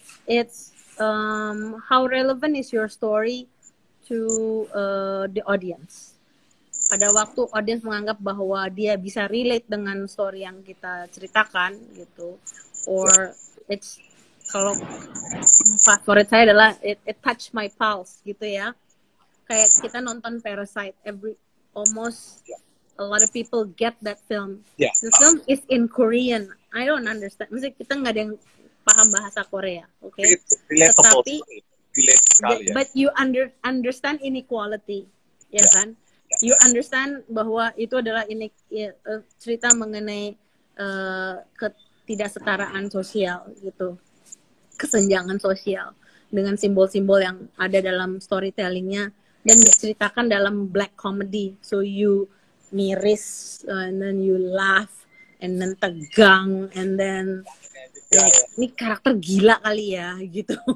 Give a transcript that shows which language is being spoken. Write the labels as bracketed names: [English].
[English] It's how relevant is your story to the audience. [Indonesian] Pada waktu audience menganggap bahwa dia bisa relate dengan story yang kita ceritakan gitu, [English] or it's [Indonesian] kalau favorit saya adalah [English] it touch my pulse [Indonesian] gitu ya. Kayak kita nonton Parasite, [English] almost a lot of people get that film. The film is in Korean. I don't understand. [Indonesian] Maksudnya kita nggak ada yang paham bahasa Korea, oke? Tetapi, [English] but you understand inequality, [Indonesian] ya kan? [English] You understand [Indonesian] bahwa itu adalah cerita mengenai ketidaksetaraan sosial gitu, kesenjangan sosial dengan simbol-simbol yang ada dalam storytellingnya dan diceritakan dalam black comedy, [English] so you [Indonesian] miris [English] and then you laugh and then [Indonesian] tegang [English] and then [Indonesian] ini karakter gila kali ya gitu.